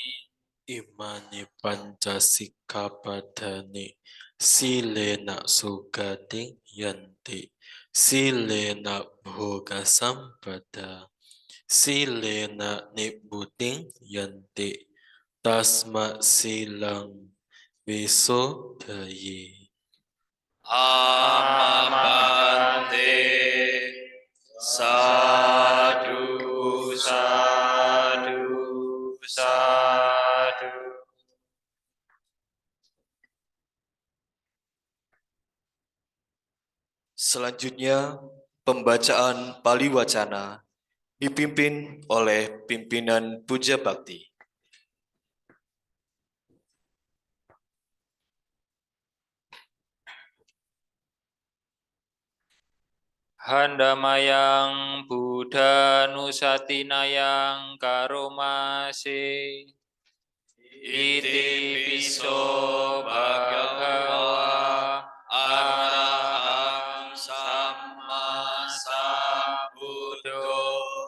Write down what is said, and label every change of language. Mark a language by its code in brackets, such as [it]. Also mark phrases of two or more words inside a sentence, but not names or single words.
[pi] Imani Pancasikkhapadani Silena Sugating Yanti Silena Bhoga Sampada Silena Nibbuting Yanti Tasma Silang Visodhaye. Amabante. Sadu, sadu, sadu. [id] Selanjutnya, pembacaan Pali Wacana dipimpin oleh pimpinan Puja Bakti. [pi] Handamayang Buddha Nusatinayang Karomase Iti piso bhagava arahang samma sambuddho